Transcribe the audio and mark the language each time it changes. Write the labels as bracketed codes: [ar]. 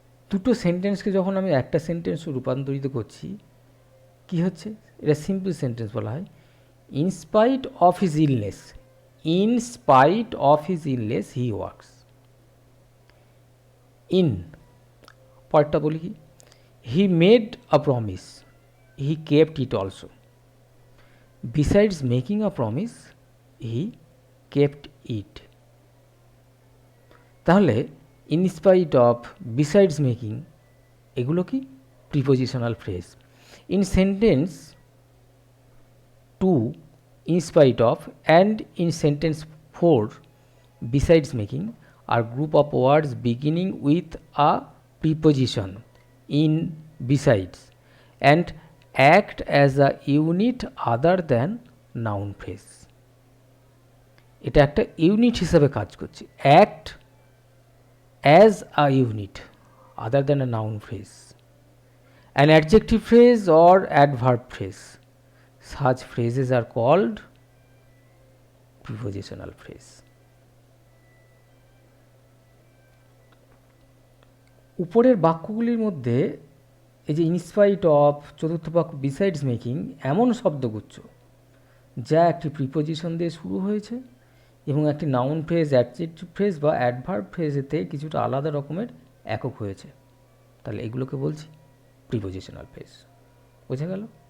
[bn] দুটো সেন্টেন্সকে যখন আমি একটা সেন্টেন্স রূপান্তরিত করছি, কি হচ্ছে, এটা সিম্পল সেন্টেন্স বলা হয়। [en] In spite of his illness, in spite of his illness he works. In, [bn] পরেরটা বলি কি, [en] He made a promise, he kept it also. Besides making a promise, he kept it. [bn] তাহলে [en] in spite of, besides making, [bn] এগুলো কি prepositional phrase. [en] In sentence two, in spite of, and in sentence four, besides making are group of words beginning with a preposition in, besides, and act as a unit other than noun phrase. [bn] এটা একটা unit হিসাবে কাজ করছে, [en] act as a unit other than a noun phrase. An adjective phrase or adverb phrase, such phrases are called prepositional phrase. [bn] উপরের বাক্যগুলির মধ্যে এই যে ইনস্পাইট অফ, চতুর্থ বাক্য বিসাইডস মেকিং, এমন শব্দগুচ্ছ যা একটি প্রিপোজিশন দিয়ে শুরু হয়েছে এবং একটি নাউন ফ্রেজ, অ্যাডজেক্টিভ ফ্রেজ বা অ্যাডভার্ব ফ্রেজেতে কিছুটা আলাদা রকমের একক হয়েছে, তাহলে এগুলোকে বলছি প্রিপোজিশনাল ফ্রেজ। বোঝা গেল?